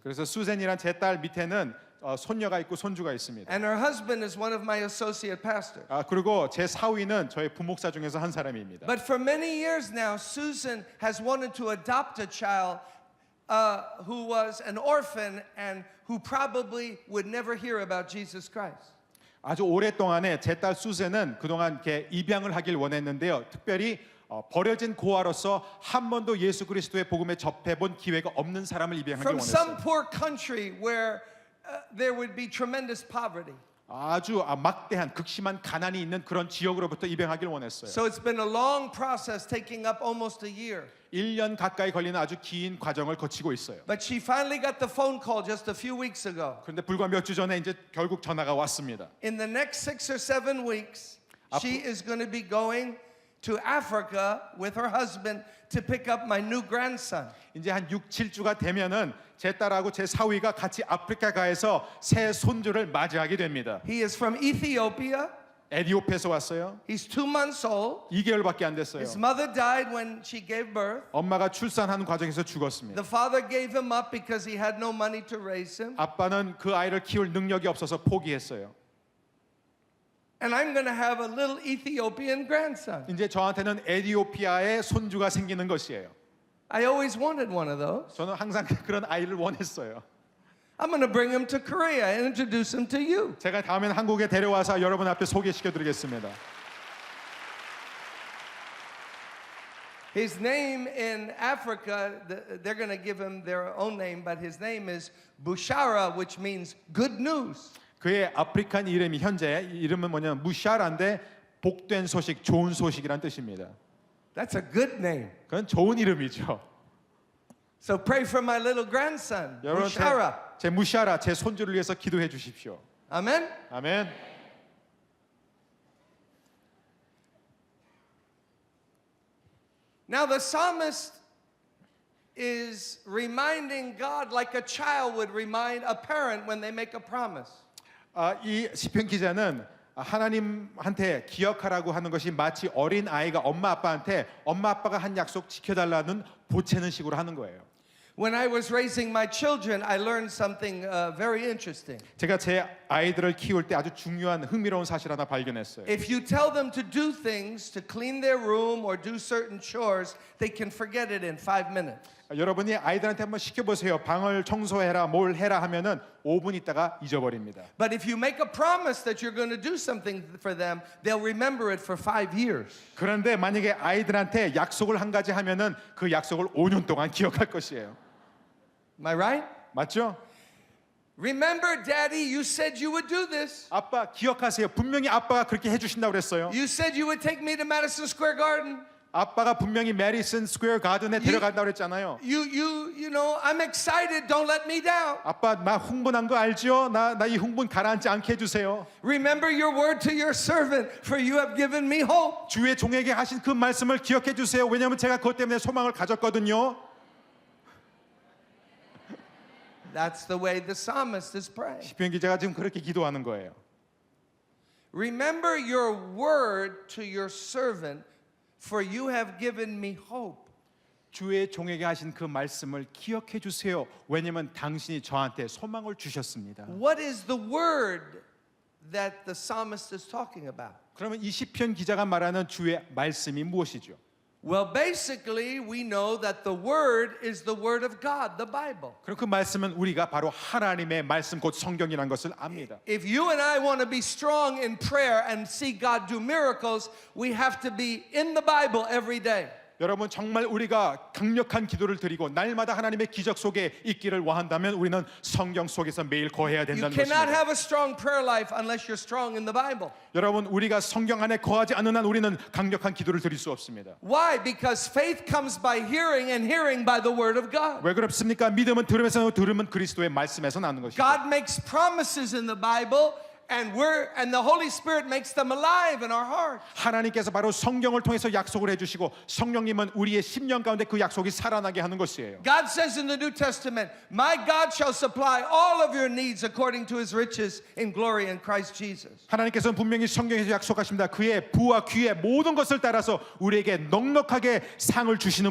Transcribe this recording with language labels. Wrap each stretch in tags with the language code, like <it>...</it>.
<ko>그래서 수젠이란 제 딸 밑에는 손녀가 있고 손주가 있습니다.</ko> <en>And her husband is one of my associate pastors.</en> <ko>그리고 제 사위는 저의 부목사 중에서 한 사람입니다.</ko> <en>But for many years now, Susan has wanted to adopt a child who was an orphan and who probably would never hear about Jesus Christ.</en> <ko>아주 오랫동안에 제 딸 수젠은 그동안 이렇게 입양을 하길 원했는데요. 특별히 버려진 고아로서 한 번도 예수 그리스도의 복음에 접해본 기회가 없는 사람을 입양하기</ko> <en>From some</en> <ko>원했어요.</ko> <en>poor country where there would be tremendous poverty.</en> <ko>아주 막대한 극심한 가난이 있는 그런 지역으로부터 입양하길 원했어요.</ko> <en>So it's been a long process taking up almost a year.</en> <ko>1년 가까이 걸리는 아주 긴 과정을 거치고 있어요.</ko> <en>But she finally got the phone call just a few weeks ago.</en> <ko>그런데 불과 몇 주 전에 이제 결국 전화가 왔습니다.</ko> <en>In the next 6 or 7 weeks, she is going to be going to Africa with her husband to pick up my new grandson.</en> <ko>이제 한 6, 7주가 되면은 제 딸하고 제 사위가 같이 아프리카가에서 새 손주를 맞이하게 됩니다.</ko> <en>He is from Ethiopia.</en> <ko>에티오피아에서 왔어요.</ko> <en>He's 2 months old.</en> <ko>2개월밖에 안 됐어요.</ko> <en>His mother died when she gave birth.</en> <ko>엄마가 출산하는 과정에서 죽었습니다.</ko> <en>The father gave him up because he had no money to raise him.</en> <ko>아빠는 그 아이를 키울 능력이 없어서 포기했어요.</ko> <en>And I'm going to have a little Ethiopian grandson.</en> <ko>이제 저한테는 에티오피아의 손주가 생기는 것이에요.</ko> <en>I always wanted one of those.</en> <ko>저는 항상 그런 아이를 원했어요.</ko> <en>I'm going to bring him to Korea and introduce him to you.</en> <ko>제가 다음엔 한국에 데려와서 여러분 앞에 소개시켜 드리겠습니다.</ko> <en>His name in Africa, they're going to give him their own name, but his name is Bushara, which means good news.</en> <ko>그의 아프리칸 이름이 현재 이름은 뭐냐면 무샤라인데 복된 소식, 좋은 소식이란 뜻입니다.</ko> <en>That's a good name.</en> <ko>그건 좋은 이름이죠.</ko> <en>So pray for my little grandson,</en> <ko>여러분</ko> <en>Bushara.</en> <ko>제 무샤라, 제 손주를 위해서 기도해 주십시오.</ko> <en>Amen?</en> <ko>아멘.</ko> <en>Now the psalmist is reminding God like a child would remind a parent when they make a promise.</en> <ko>이 시편 기자는 하나님한테 기억하라고 하는 것이 마치 어린 아이가 엄마 아빠한테 엄마 아빠가 한 약속 지켜달라는 보채는 식으로 하는 거예요.</ko> <en>When I was raising my children, I learned something very interesting.</en> <ko>제가 제 아이들을 키울 때 아주 중요한 흥미로운 사실 하나 발견했어요.</ko> <en>If you tell them to do things, to clean their room or do certain chores, they can forget it in 5 minutes.</en> <ko>여러분이 아이들한테 한번 시켜보세요. 방을 청소해라, 뭘 해라 하면은 5분 있다가 잊어버립니다.</ko> <en>But if you make a promise that you're going to do something for them, they'll remember it for 5 years.</en> <ko>그런데 만약에 아이들한테 약속을 한 가지 하면은 그 약속을 5년 동안 기억할 것이에요.</ko> <en>Am I right?</en> <ko>맞죠?</ko> <en>Remember, Daddy, you said you would do this.</en> <ko>아빠 기억하세요. 분명히 아빠가 그렇게 해주신다고 그랬어요.</ko> <en>You said you would take me to Madison Square Garden.</en> <ko>아빠가 분명히 메디슨 스퀘어 가든에 데려간다고 그랬잖아요.</ko> <en>You know, I'm excited. Don't let me down.</en> <ko>아빠 나 흥분한 거 알죠? 나 이 흥분 가라앉지 않게 해주세요.</ko> <en>Remember your word to your servant, for you have given me hope.</en> <ko>주의 종에게 하신 그 말씀을 기억해 주세요. 왜냐하면 제가 그것 때문에 소망을 가졌거든요.</ko> <en>That's the way the psalmist is praying.</en> <ko>시편 기자가 지금 그렇게 기도하는 거예요.</ko> <en>Remember your word to your servant, for you have given me hope.</en> <ko>주의 종에게 하신 그 말씀을 기억해 주세요. 왜냐하면 당신이 저한테 소망을 주셨습니다.</ko> <en>What is the word that the psalmist is talking about?</en> <ko>그러면 이 시편 기자가 말하는 주의 말씀이 무엇이죠?</ko> <en>Well, basically, we know that the word is the word of God, the Bible.</en> <ko>그럼 그 말씀은 우리가 바로 하나님의 말씀 곧 성경이라는 것을 압니다.</ko> <en>If you and I want to be strong in prayer and see God do miracles, we have to be in the Bible every day.</en> <ko>여러분 정말 우리가 강력한 기도를 드리고 날마다 하나님의 기적 속에 있기를 원한다면 우리는 성경 속에서 매일 거해야</ko> <en>You</en> <ko>된다는</ko> <en>cannot</en> <ko>것입니다.</ko> <en>have a strong prayer life unless you're strong in the Bible.</en> <ko>여러분 우리가 성경 안에 거하지 않는 한 우리는 강력한 기도를 드릴 수 없습니다.</ko> <en>Why? Because faith comes by hearing and hearing by the word of God.</en> <ko>왜 그렇습니까? 믿음은 들음에서 들음은 그리스도의 말씀에서 나는 것이죠.</ko> <en>God makes promises in the Bible and the Holy Spirit makes them alive in our heart.</en> <ko>하나님께서 바로 성경을 통해서 약속을 해주시고 성령님은 우리의 심령 가운데 그 약속이 살아나게 하는 것이에요.</ko> <en>God says in the New Testament, "My God shall supply all of your needs according to His riches in glory in Christ Jesus."</en> <ko>하나님께서는 분명히 성경에서 약속하십니다. 그의 부와 귀의 모든 것을 따라서 우리에게 넉넉하게 상을 주시는</ko>